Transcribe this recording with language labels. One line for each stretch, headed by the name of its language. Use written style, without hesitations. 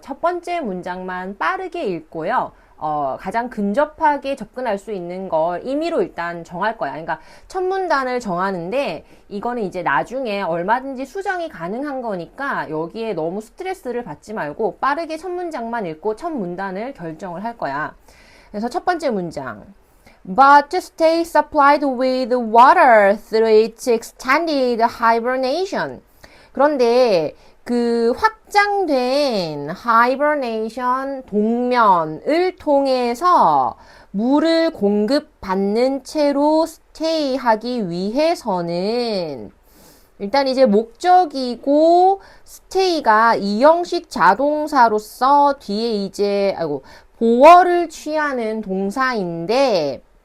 Korean: 첫 번째 문장만 빠르게 읽고요. 가장 근접하게 접근할 수 있는 걸 임의로 일단 정할 거야. 그러니까 첫 문단을 정하는데 이거는 이제 나중에 얼마든지 수정이 가능한 거니까 여기에 너무 스트레스를 받지 말고 빠르게 첫 문장만 읽고 첫 문단을 결정을 할 거야. 그래서 첫 번째 문장.
English: But to stay supplied with water through its extended hibernation.
Korean: 그런데 그 확장된 hibernation 동면을 통해서 물을 공급받는 채로 스테이하기 위해서는 일단 이제 목적이고 스테이가 이형식 자동사로서 뒤에 이제 보어를 취하는 동사인데